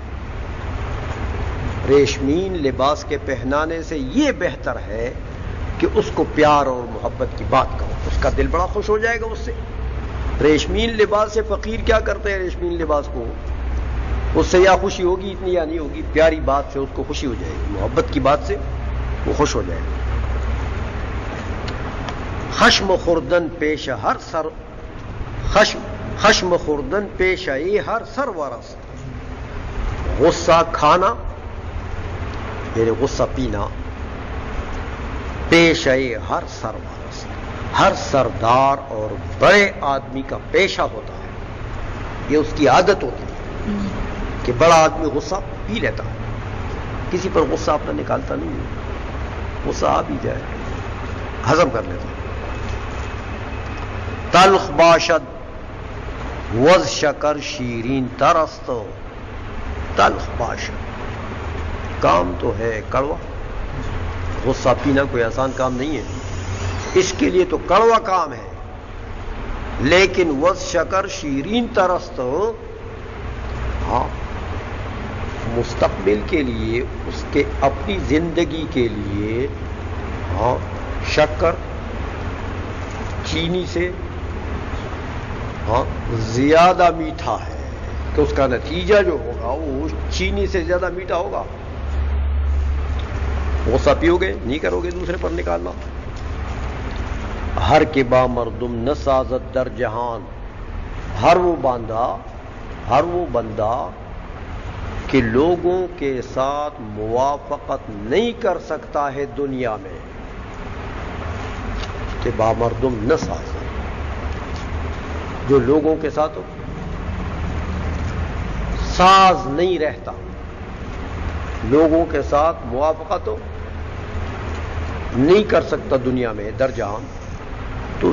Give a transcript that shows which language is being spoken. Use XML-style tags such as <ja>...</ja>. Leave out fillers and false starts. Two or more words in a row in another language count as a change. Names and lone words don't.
<ur>ریشمین لباس کے پہنانے سے یہ بہتر ہے کہ اس کو پیار اور محبت کی بات کرو، اس کا دل بڑا خوش ہو جائے گا اس سے۔ ریشمین لباس سے فقیر کیا کرتے ہیں؟ ریشمین لباس کو اس سے یا خوشی ہوگی اتنی یا نہیں ہوگی، پیاری بات سے اس کو خوشی ہو جائے گی، محبت کی بات سے وہ خوش ہو جائے گا۔</ur> <fa>خشم خوردن پیش ہر سر، خشم خوردن پیش آئی ہر سرورست،</fa> <ur>غصہ کھانا یعنی غصہ پینا،</ur> <fa>پیش آئی ہر سرورست،</fa> <ur>ہر سردار اور بڑے آدمی کا پیشہ ہوتا ہے، یہ اس کی عادت ہوتی ہے کہ بڑا آدمی غصہ پی لیتا ہے، کسی پر غصہ اپنا نکالتا نہیں ہے، غصہ آ بھی جائے ہضم کر لیتا ہے۔</ur> <fa>تلخ باشد وز شکر شیرین ترست، تلخ باشد</fa> <ur>کام تو ہے کڑوا، غصہ پینا کوئی آسان کام نہیں ہے، اس کے لیے تو کڑوا کام ہے، لیکن</ur> <fa>وز شکر شیرین ترست،</fa> <ur>ہاں مستقبل کے لیے اس کے اپنی زندگی کے لیے ہاں شکر چینی سے ہاں زیادہ میٹھا ہے، کہ اس کا نتیجہ جو ہوگا وہ چینی سے زیادہ میٹھا ہوگا۔ غصہ پیو گے نہیں کرو گے دوسرے پر نکالنا۔</ur> <fa>ہر کے با مردم نہ سازت در جہان،</fa> <ur>ہر وہ بندہ کہ لوگوں کے ساتھ موافقت نہیں کر سکتا ہے دنیا میں، کہ</ur> <fa>با مردم نہ سازت،</fa> <ur>جو لوگوں کے ساتھ ساز نہیں رہتا، لوگوں کے ساتھ موافقت نہیں کر سکتا دنیا میں</ur> <fa>در جہان،</fa> <ur>تو</ur>